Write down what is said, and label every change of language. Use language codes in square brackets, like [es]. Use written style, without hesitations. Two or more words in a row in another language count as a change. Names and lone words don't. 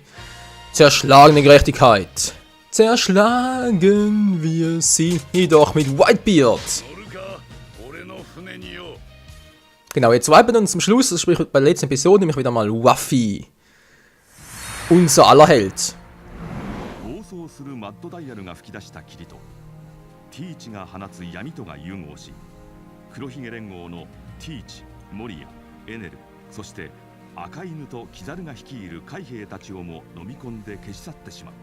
[de] Zerschlagene Gerechtigkeit. Zerschlagen wir sie jedoch mit Whitebeard. Genau, jetzt warten wir uns zum Schluss, das sprich bei der letzten Episode, nämlich wieder mal Luffy. Unser aller Held. [ja] ティーチが放つ闇とが融合し、黒ひげ連合のティーチ、モリア、エネル、そして赤犬とキザルが率いる海兵たちをも飲み込んで消し去ってしまう。